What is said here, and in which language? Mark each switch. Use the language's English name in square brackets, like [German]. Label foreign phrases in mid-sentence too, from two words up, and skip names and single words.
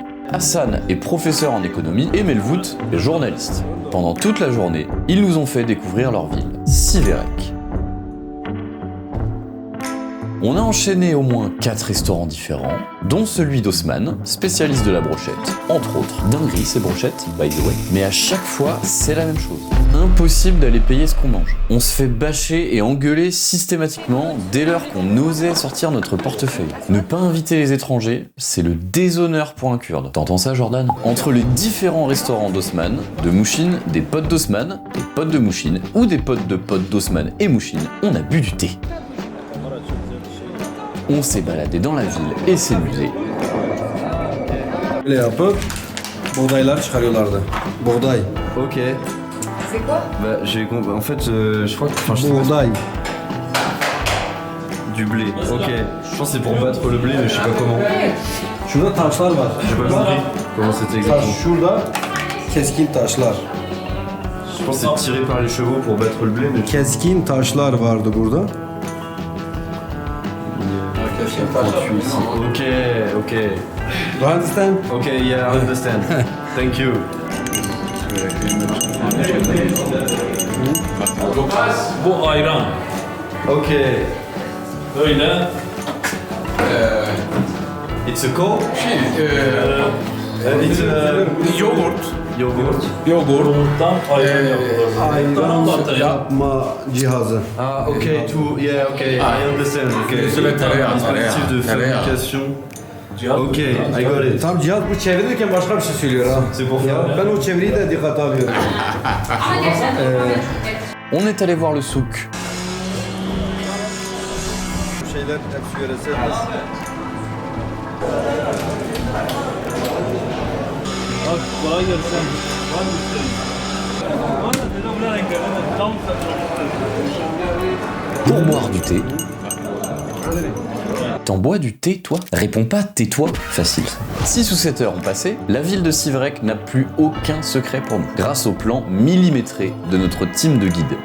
[French] Hassan est professeur en économie et Melvout est journaliste. Pendant toute la journée, ils nous ont fait découvrir leur ville, Siverek. On a enchaîné au moins 4 restaurants différents, dont celui d'Osman, spécialiste de la brochette. Entre autres, dinguerie ces brochettes, [English] by the way. [French] Mais à chaque fois, c'est la même chose. Impossible d'aller payer ce qu'on mange. On se fait bâcher et engueuler systématiquement dès lors qu'on osait sortir notre portefeuille. Ne pas inviter les étrangers, c'est le déshonneur pour un Kurde. T'entends ça, Jordan? Entre les différents restaurants d'Osman, de Mouchine, des potes d'Osman, des potes de Mouchine, ou des potes d'Osman et Mouchine, on a bu du thé. On s'est baladé dans la ville et s'est amusé. [Turkish] Böyle yapıp buğdaylar çıkarıyorlardı. Buğday. [French] Ok. C'est quoi? Bah, j'ai compris. En fait, je crois que. Enfin, je sais pas. [Turkish] Buğday. [French] Du blé. Ok. Je pense que c'est pour battre le blé, mais je sais pas comment. [Turkish] Şurada taşlar var. [French] J'ai pas compris comment c'était [Turkish] Taş [French] exactement. [Turkish] şurada keskin taşlar. [French] Je pense que c'est tiré par les chevaux pour battre le blé, mais je [Turkish] Keskin taşlar vardı burada. [English] Ok, ok. Do you understand? Ok, yeah, I understand. Thank you. [Turkish] Bu ayran. Ok. Böyle [English] It's a coke? It's a [Turkish] yoğurt. [English] yogurt. [Turkish] Yoğurttan ayran yapılır. Ayran Batırıyor. yapma cihazı. [French] Ah, ok, tout. [English] Yeah, ok, I understand. Ok. [French] C'est le tereyağı, Dispositif de [Turkish] tereyağı. [English] fabrication. Ok, I got it. [Turkish] Tam cihaz bu çevirirken başka bir şey söylüyor ha. [French] C'est pour [Turkish] Ya [French] faire. [Turkish] ben o çeviriyi de dikkate alıyorum. [French] On est allé voir le souk. [Turkish] Bu şeyler hep yöresel. Bak kolay gelsin. Var mı isteyin? [French] Pour boire du thé. T'en bois du thé, toi? Réponds pas, tais-toi. Facile. 6 ou 7 heures ont passé, la ville de Siverek n'a plus aucun secret pour nous. Grâce au plan millimétré de notre team de guides.